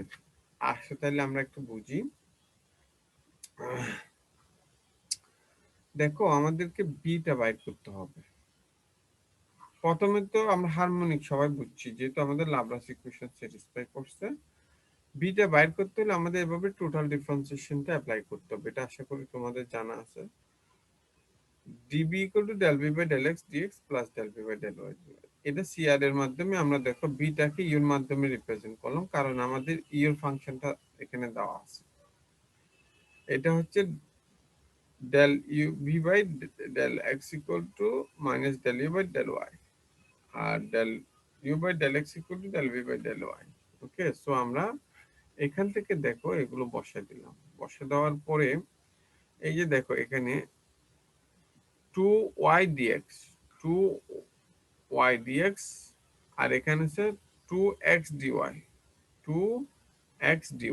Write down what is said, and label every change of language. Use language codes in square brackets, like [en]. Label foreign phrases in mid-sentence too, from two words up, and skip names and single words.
[bn] আসো তাহলে আমরা একটু বুঝি। দেখো আমাদেরকে বিটা বাইর করতে হবে। প্রথমে তো আমরা হারমোনিক সবাই বুঝছি, যেহেতু আমাদের [en] Laplace equation satisfy [bn] করছে। বিটা বাইর করতে হলে আমাদের এভাবে [en] total differentiation apply [bn] করতে হবে, এটা আশা করি তোমাদের জানা আছে। [en] db equal to del v by del x dx plus del v by del y dx। [bn] এটা সিআর এর মাধ্যমে আমরা দেখো বিটাকে ইউর মাধ্যমে রিপ্রেজেন্ট করলাম, কারণ আমাদের ইউর ফাংশনটা এখানে দেওয়া আছে। এটা হচ্ছে [en] del u v by del x equal to minus del u by del y, আর del u by del x equal to del v by del y। okay, so [bn] আমরা এখান থেকে দেখো এগুলো বসায় দিলাম। বসে দেওয়ার পরে এই যে দেখো এখানে 2y dx 2y dx আর এখানে আছে 2x dy 2x dy।